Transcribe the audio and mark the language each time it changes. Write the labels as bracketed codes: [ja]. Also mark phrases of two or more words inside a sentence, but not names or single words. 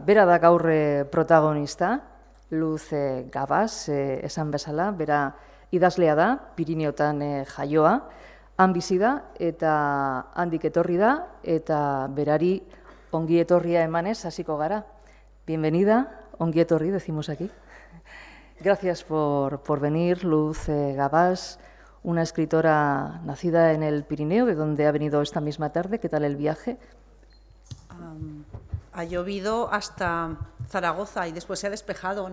[eu] Bera da gaur protagonista, Luz Gabas, esan bezala, bera idazlea da, Pirineotan jaioa, han bizi da eta handik etorri da, eta berari ongi etorria emanez hasiko gara. Bienvenida, ongi etorri, [es] decimos aquí. Gracias por venir, Luz Gabas, una escritora nacida en el Pirineo, de donde ha venido esta misma tarde. ¿Qué tal el viaje? Ha llovido hasta Zaragoza y después se ha despejado.